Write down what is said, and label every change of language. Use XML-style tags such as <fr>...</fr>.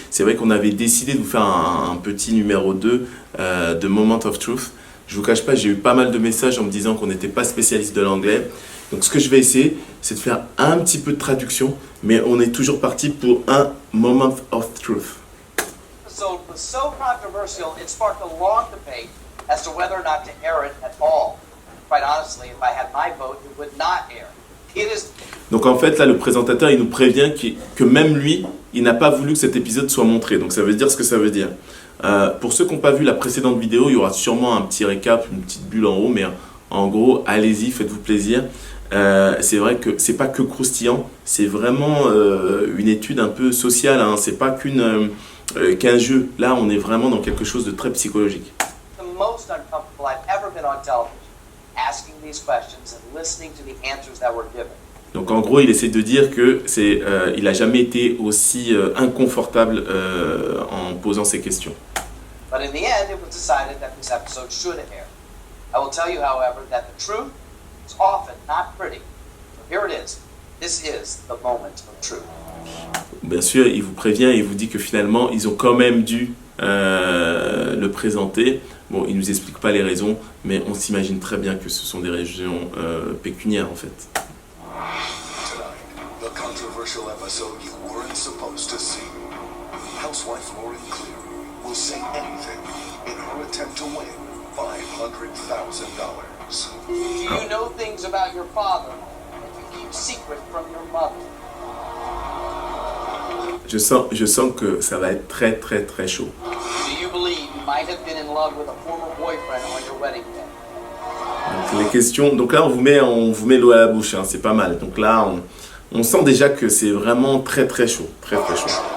<fr>C'est vrai qu'on avait décidé de vous faire un petit numéro 2 de Moment of Truth. Je vous cache pas, j'ai eu pas mal de messages en me disant qu'on n'était pas spécialiste de l'anglais. Donc ce que je vais essayer, c'est de faire un petit peu de traduction, mais on est toujours parti pour un Moment of Truth.</fr> <en>So controversial, it sparked a long debate as to whether or not to air it at all. Quite honestly, if I had my vote, it would not air.</en> <fr>Donc en fait, là, le présentateur, il nous prévient que même lui, il n'a pas voulu que cet épisode soit montré. Donc ça veut dire ce que ça veut dire. Pour ceux qui n'ont pas vu la précédente vidéo, il y aura sûrement un petit récap, une petite bulle en haut, mais en gros, allez-y, faites-vous plaisir. C'est vrai que c'est pas que croustillant, c'est vraiment une étude un peu sociale, hein. C'est pas qu'un jeu. Là, on est vraiment dans quelque chose de très psychologique.</fr> <en>The most uncomfortable I've ever been on television, asking these questions and listening to the answers that were given.</en> <fr>Donc en gros, il essaie de dire que il a jamais été aussi inconfortable en posant ces questions.</fr> <en>But in the end, it was decided that this episode should air. I will tell you, however, that the truth is often not pretty. So here it is. This is the moment of truth.</en> <fr>Bien sûr, il vous prévient, il vous dit que finalement, ils ont quand même dû le présenter. Bon, il nous explique pas les raisons, mais on s'imagine très bien que ce sont des raisons pécuniaires en fait.</fr> <en>The controversial episode you weren't supposed to see. Housewife Lauren Cleary will say anything in her attempt to win $500,000. Do you know things about your father that you keep secret from your mother?</en> <fr>Je sens que ça va être très très très chaud.</fr> <en>Do you believe you might have been in love with a former boyfriend on your wedding day?</en> <fr>Donc les questions, donc là on vous met l'eau à la bouche, hein, c'est pas mal. Donc là on sent déjà que c'est vraiment très très chaud, très très chaud.</fr>